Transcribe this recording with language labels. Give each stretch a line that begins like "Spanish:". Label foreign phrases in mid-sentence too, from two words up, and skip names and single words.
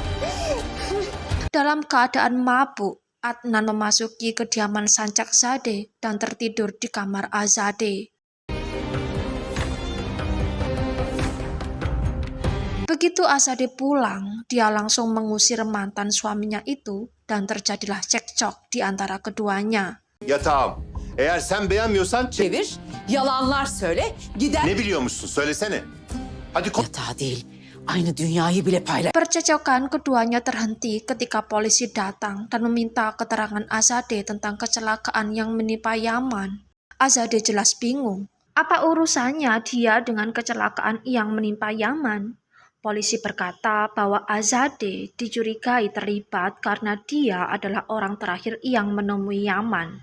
Indonesian: Dalam keadaan mabuk, Adnan memasuki kediaman Sancakzadeh dan tertidur di kamar Azadeh. Begitu Azadeh pulang, dia langsung mengusir mantan suaminya itu dan terjadilah cekcok di antara keduanya.
Turkish: Yatağım. Eğer sen beğenmiyorsan Çevir, yalanlar söyle, gider. ne biliyormuşsun söylesene. Hadi Yatağı değil, aynı dünyayı bile paylaş.
Indonesian: Percekcokan keduanya terhenti ketika polisi datang dan meminta keterangan Azadeh tentang kecelakaan yang menimpa Yaman. Azadeh jelas bingung. Apa urusannya dia dengan kecelakaan yang menimpa Yaman? Polisi berkata bahwa Azadeh dicurigai terlibat karena dia adalah orang terakhir yang menemui Yaman.